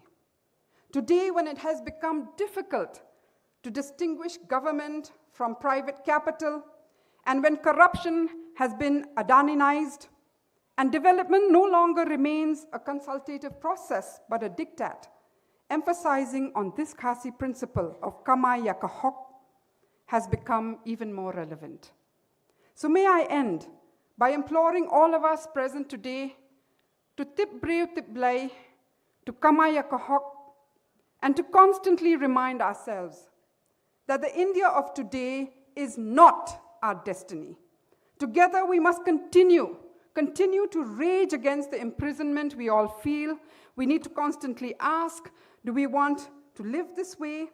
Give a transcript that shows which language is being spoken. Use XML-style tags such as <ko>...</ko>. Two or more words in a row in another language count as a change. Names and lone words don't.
<en>Today, when it has become difficult to distinguish government from private capital, and when corruption has been Adaninized, and development no longer remains a consultative process, but a diktat, emphasizing on this Khasi principle of Kamaya Kahok has become even more relevant. So may I end by imploring all of us present today to</en> <kha>tip breu tip blay,</kha> <en>to Kamaya Kahok, and to constantly remind ourselves that the India of today is not our destiny. Together we must continue to rage against the imprisonment we all feel. We need to constantly ask, do we want to live this way?</en>